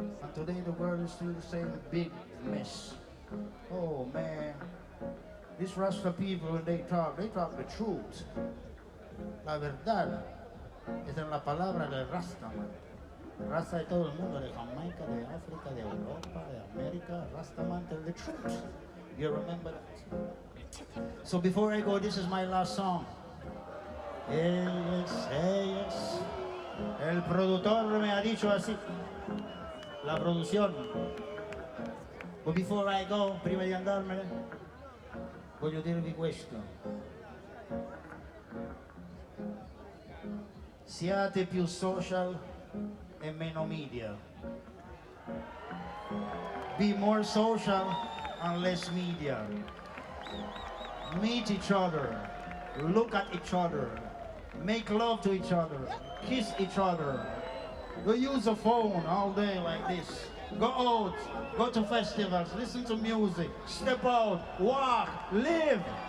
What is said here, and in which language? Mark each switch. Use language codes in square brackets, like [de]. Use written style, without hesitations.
[en] And today the world is still the same big mess. Oh man, these Rasta people when they talk the truth. [es] La verdad. Esa es la palabra del Rasta, man. Rasta de todo el mundo, de Jamaica, de África, de Europa, de América. [en] Rasta man tell the truth. You remember that? So before I go, this is my last song. Yes, yes. [es] El productor me ha dicho así. La producción. [en] But before I go, [it] prima di andarmene, voglio dirvi questo. Siate più social e meno media. [en] Be more social and less media. Meet each other. Look at each other. Make love to each other. Kiss each other. Go use a phone all day like this. Go out. Go to festivals. Listen to music. Step out. Walk. Live.